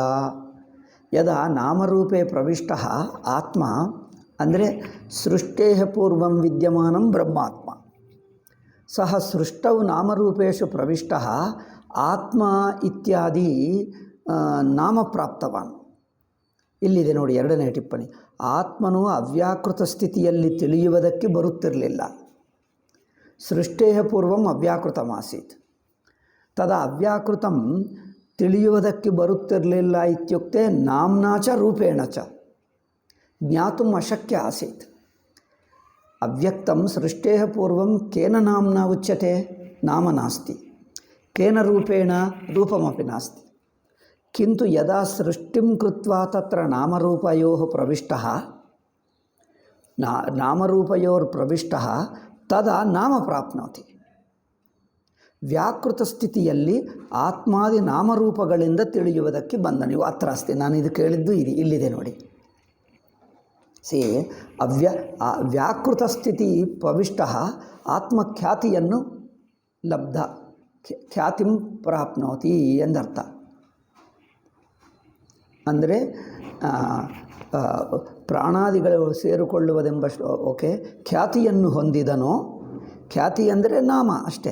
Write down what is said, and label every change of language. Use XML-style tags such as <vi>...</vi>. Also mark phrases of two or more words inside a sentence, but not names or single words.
<sa>ಯದಾ ನಾಮರೂಪೇ ಪ್ರವಿಷ್ಟ ಆತ್ಮ ಅಂದರೆ ಸೃಷ್ಟೇ ಪೂರ್ವಂ ವಿದ್ಯಮಾನಂ ಬ್ರಹ್ಮಾತ್ಮ ಸಹ ಸೃಷ್ಟೌ ನಾಮರೂಪೇಶು ಪ್ರವಿಷ್ಟ ಆತ್ಮ ಇತ್ಯಾದಿ ನಾಮಪ್ರಾಪ್ತವಾನ್.</sa> <kn>ಇಲ್ಲಿದೆ ನೋಡಿ ಎರಡನೇ ಟಿಪ್ಪಣಿ. ಆತ್ಮನು ಅವ್ಯಾಕೃತ ಸ್ಥಿತಿಯಲ್ಲಿ ತಿಳಿಯುವುದಕ್ಕೆ ಬರುತ್ತಿರಲಿಲ್ಲ.</kn> <sa>ಸೃಷ್ಟೇ ಪೂರ್ವಂ ಅವ್ಯಾಕೃತಮಾಸೀತ್. ತದ ಅವ್ಯಾಕೃತಂ</sa> <kn>ತಿಳಿಯುವುದಕ್ಕೆ ಬರುತ್ತಿರಲಿಲ್ಲ</kn> <sa>ಇತ್ಯುಕ್ತೆ ನಾಮ್ನಾ ಚ ರೂಪೇಣ ಚ ಜ್ಞಾತುಂ ಅಶಕ್ಯ ಆಸೀತ್. ಅವ್ಯಕ್ತಂ ಸೃಷ್ಟೇ ಪೂರ್ವಂ ಕೇನ ನಾಮ್ನಾ ಉಚ್ಯತೆ? ನಾಮ ನಾಸ್ತಿ. ಕೇನ ರೂಪೇಣ? ರೂಪಮಪಿ ನಾಸ್ತಿ. ಕಿಂತು ಯದಾ ಸೃಷ್ಟಿಂ ಕೃತ್ವಾ ತತ್ರ ನಾಮರೂಪಯೋಃ ಪ್ರವಿಷ್ಟಃ ನಾಮರೂಪಯೋರ್ಪ್ರವಿಷ್ಟಃ ತದಾ ನಾಮ ಪ್ರಾಪ್ನೋತಿ.</sa> <kn>ವ್ಯಾಕೃತ ಸ್ಥಿತಿಯಲ್ಲಿ ಆತ್ಮಾದಿ ನಾಮರೂಪಗಳಿಂದ ತಿಳಿಯುವುದಕ್ಕೆ ಬಂದ.</kn> <sa>ನೀವು ಅತ್ರ ಅಸ್ತಿ,</sa> <kn>ನಾನು ಇದು ಕೇಳಿದ್ದು ಇಲ್ಲಿದೆ ನೋಡಿ. ಸಿ ವ್ಯಾಕೃತ ಸ್ಥಿತಿ ಪ್ರವಿಷ್ಟ ಆತ್ಮಖ್ಯಾತಿಯನ್ನು ಲಬ್ಧ,</kn> <sa>ಖ್ಯಾತಿಂ ಪ್ರಾಪ್ನೋತಿ</sa> <kn>ಎಂದರ್ಥ. ಅಂದರೆ ಪ್ರಾಣಾದಿಗಳು ಸೇರಿಕೊಳ್ಳುವುದೆಂಬ ಓಕೆ ಖ್ಯಾತಿಯನ್ನು ಹೊಂದಿದನೋ ಖ್ಯಾತಿ ಅಂದರೆ ನಾಮ ಅಷ್ಟೇ.</kn>